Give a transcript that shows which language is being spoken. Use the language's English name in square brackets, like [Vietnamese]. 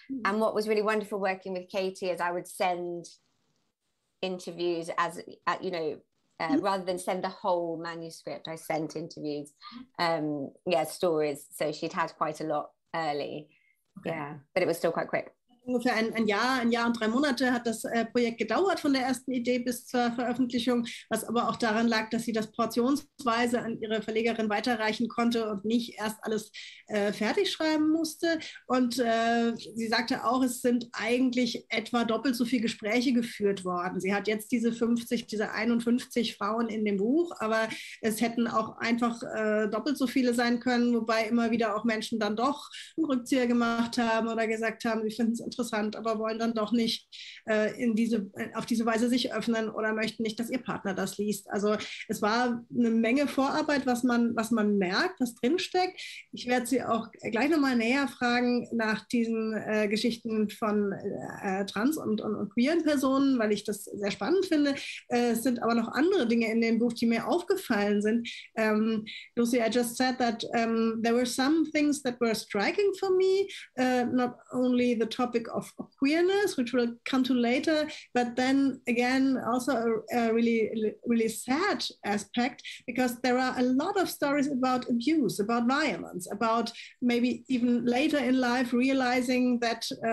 [English] And what was really wonderful working with Katie is I would send interviews as you know, rather than send the whole manuscript, I sent interviews, stories, so she'd had quite a lot early. Yeah, but it was still quite quick. [German] Ungefähr ein Jahr und 3 Monate hat das Projekt gedauert von der ersten Idee bis zur Veröffentlichung, was aber auch daran lag, dass sie das portionsweise an ihre Verlegerin weiterreichen konnte und nicht erst alles fertig schreiben musste. Und sie sagte auch, es sind eigentlich etwa doppelt so viele Gespräche geführt worden. Sie hat jetzt diese 51 Frauen in dem Buch, aber es hätten auch einfach doppelt so viele sein können, wobei immer wieder auch Menschen dann doch einen Rückzieher gemacht haben oder gesagt haben, sie finden es interessant, aber wollen dann doch nicht auf diese Weise sich öffnen oder möchten nicht, dass ihr Partner das liest. Also es war eine Menge Vorarbeit, was man merkt, was drinsteckt. Ich werde Sie auch gleich nochmal näher fragen nach diesen Geschichten von trans- und queeren Personen, weil ich das sehr spannend finde. Es sind aber noch andere Dinge in dem Buch, die mir aufgefallen sind. [English] Lucy, I just said that there were some things that were striking for me, not only the topic of queerness, which we'll come to later, but then again also a really sad aspect, because there are a lot of stories about abuse, about violence, about maybe even later in life realizing that